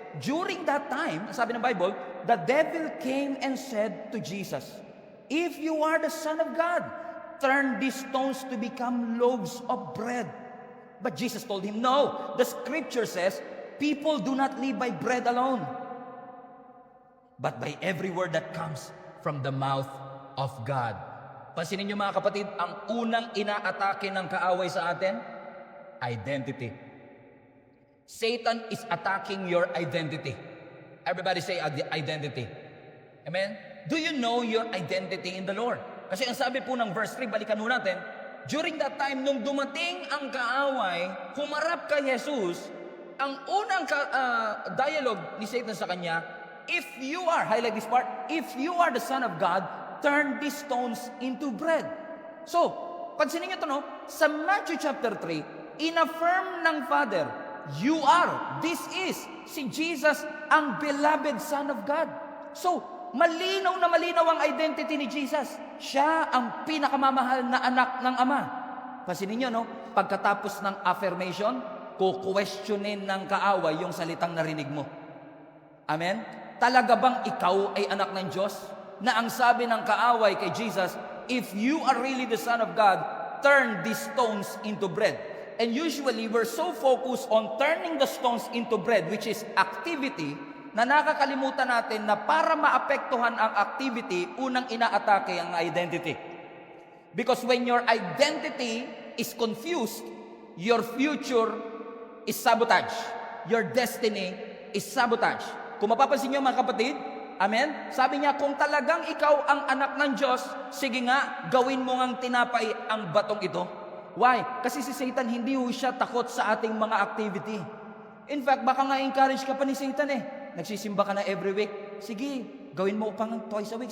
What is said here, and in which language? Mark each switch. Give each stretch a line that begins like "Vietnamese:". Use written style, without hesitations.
English: During that time,
Filipino: sabi ng Bible,
English: the devil came and said to Jesus, "If you are the Son of God, turn these stones to become loaves of bread." But Jesus told him, "No, the Scripture says, people do not live by bread alone, but by every word that comes from the mouth of God."
Filipino: Pansinin niyo mga kapatid, ang unang inaatake ng kaaway sa atin, identity.
English: Satan is attacking your identity. Everybody say identity. Amen? Do you know your identity in the Lord?
Filipino: Kasi ang sabi po ng verse 3, balikan mo natin,
English: during that time,
Filipino: nung dumating ang kaaway, humarap kay Jesus, ang unang dialogue ni Satan sa kanya, if you are, highlight this part,
English: if you are the Son of God, turn these stones into bread.
Filipino: So, pansinin niyo ito, no? Sa Matthew chapter 3, in-affirm ng Father, you are, this is, si Jesus, ang beloved Son of God. So, malinaw na malinaw ang identity ni Jesus. Siya ang pinakamamahal na anak ng Ama. Pansinin niyo, no? Pagkatapos ng affirmation, kukwestiyonin ng kaaway yung salitang narinig mo. Amen? Talaga bang ikaw ay anak ng Diyos? Na ang sabi ng kaaway kay Jesus,
English: if you are really the Son of God, turn these stones into bread. And usually, we're so focused on turning the stones into bread, which is activity,
Filipino: na nakakalimutan natin na para maapektuhan ang activity, unang inaatake ang identity.
English: Because when your identity is confused, your future is sabotage. Your destiny is sabotage.
Filipino: Kung mapapansin niyo mga kapatid, amen? Sabi niya, kung talagang ikaw ang anak ng Diyos, sige nga, gawin mo ngang tinapay ang batong ito.
English: Why?
Filipino: Kasi si Satan, hindi ho siya takot sa ating mga activity. In fact, baka nga encourage ka pa ni Satan eh. Nagsisimba ka na every week. Sige, gawin mo pang twice a week.